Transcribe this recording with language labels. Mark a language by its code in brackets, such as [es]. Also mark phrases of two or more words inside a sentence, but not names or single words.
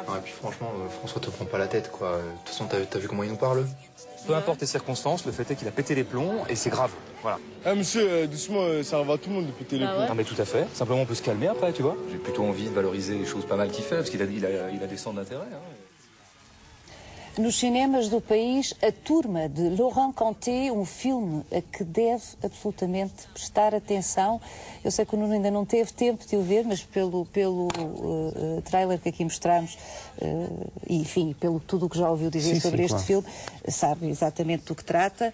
[fr] Ouais, et puis franchement, François te prend pas la tête, quoi. De toute façon, t'as vu comment il nous parle? Peu importe les circonstances, le fait est qu'il a pété les plombs et c'est grave. Voilà. Ah, monsieur, doucement, ça va à tout le monde de péter les plombs. Non mais tout à fait. Simplement on peut se calmer après, tu vois. J'ai plutôt envie de valoriser les choses pas mal qu'il fait, parce qu'il a des centres d'intérêt. [pt] Nos cinemas do país, A Turma, de Laurent Canté, um filme a que deve absolutamente prestar atenção. Eu sei que o Nuno ainda não teve tempo de o ver, mas pelo trailer que aqui mostramos, e enfim, pelo tudo o que já ouviu dizer sobre este filme, sabe exatamente do que trata.